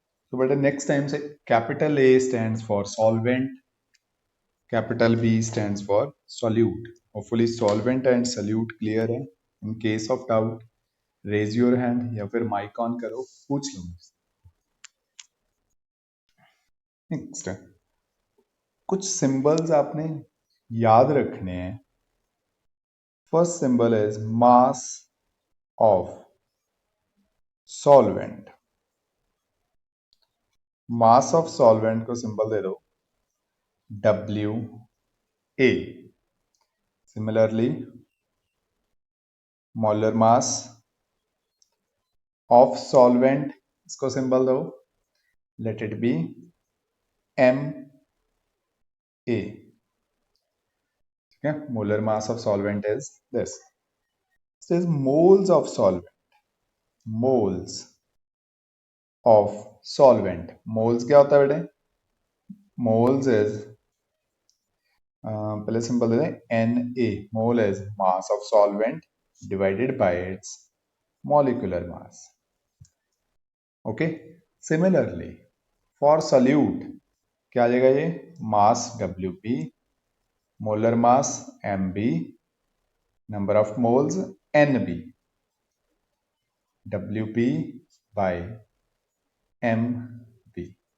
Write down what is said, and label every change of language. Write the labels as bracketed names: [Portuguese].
[English] So but the next time say capital A stands for solvent, capital B stands for solute. Hopefully solvent and solute clear है. In case of doubt, raise your hand [Hindi] या फिर [English] mic on करो, [Hindi] पूछ लो. Next, कुछ symbols आपने याद रखने हैं. [English] First symbol is mass of solvent. Mass of solvent को symbol दे दो WA. Similarly, molar mass of solvent, इसको symbol दो, let it be MA. Okay, molar mass of solvent is this. This is moles of solvent. Moles of solvent. [Hindi] Moles क्या होता है बेटे? Moles is पहले simple दे दें Na. [English] Mole is mass of solvent divided by its molecular mass. Okay. [Hindi] Similarly, for solute क्या आ जाएगा ये? [English] Mass Wp, molar mass Mb, number of moles Nb. Wp by Mb.